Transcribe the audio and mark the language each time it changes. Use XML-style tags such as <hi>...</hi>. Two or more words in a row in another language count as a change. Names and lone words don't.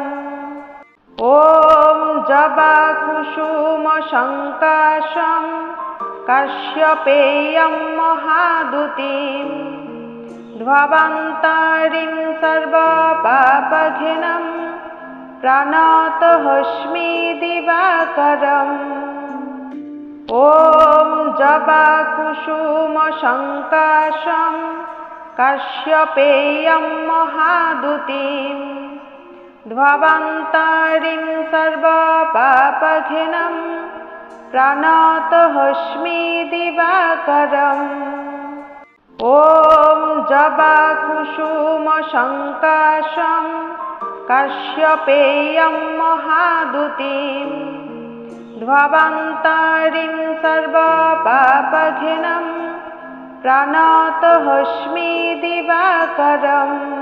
<sa>ওম জবা কুসুম সংকাশম কাশ্যপেয়ম মহাদুতিম ধ্ববন্তারিং সর্বপাপঘ্নঃ প্রাণতহস্মি दिवाकरम् ॐ जबाकुसुमशङ्काशं काश्यपेयं महादुतिं ध्ववन्तारिं सर्वपापघ्नं प्रणतोऽस्मि दिवाकरम् ॐ जबाकुसुमशङ्काशं काश्यपेयं महादुतिं ध्ववन्तारिं सर्वपापघ्नं प्रणतोऽस्मि दिवाकरम्</sa>